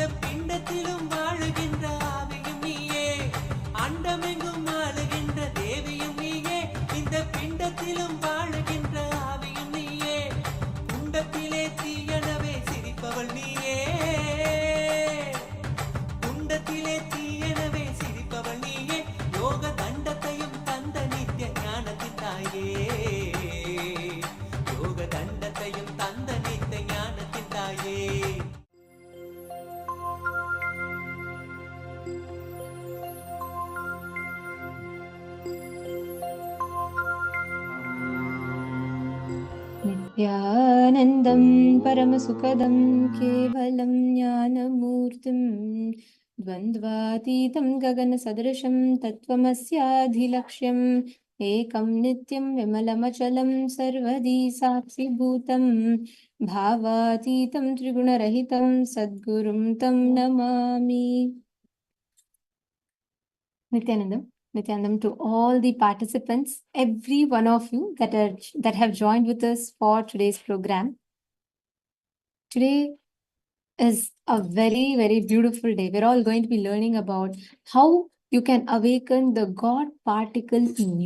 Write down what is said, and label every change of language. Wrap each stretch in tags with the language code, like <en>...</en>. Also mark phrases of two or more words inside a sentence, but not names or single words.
<ta>பிண்டத்திலும் வாழுகின்ற ஆவியும் நீயே அண்டமெங்கும் ஆளுகின்ற தேவியும் நீயே இந்த பிண்டத்திலும் வாழுகின்ற ஆவியும் நீயே குண்டத்திலே தீயனவே சிரிப்பவள் நீயே குண்டத்திலே தீயனவே சிரிப்பவள் நீயே யோக தண்டத்தையும் தந்த நித்திய ஞானத்தின் தாயே யோக தண்டத்தையும் தந்த நித்திய ஞானத்தின் தாயே</ta> <sa>नित्यानन्दं परमसुखदं केवलं ज्ञानमूर्तिं द्वन्द्वातीतं गगनसदृशं तत्त्वमस्याधिलक्ष्यम् एकं नित्यं विमलमचलं सर्वदी साक्षिभूतं भावातीतं त्रिगुणरहितं सद्गुरुं तं नमामि.</sa> <en>Nityanandam to all the participants, every one of you that have joined with us for today's program. Today is a very, very beautiful day. We're all going to be learning about how you can awaken the God particle in you.</en>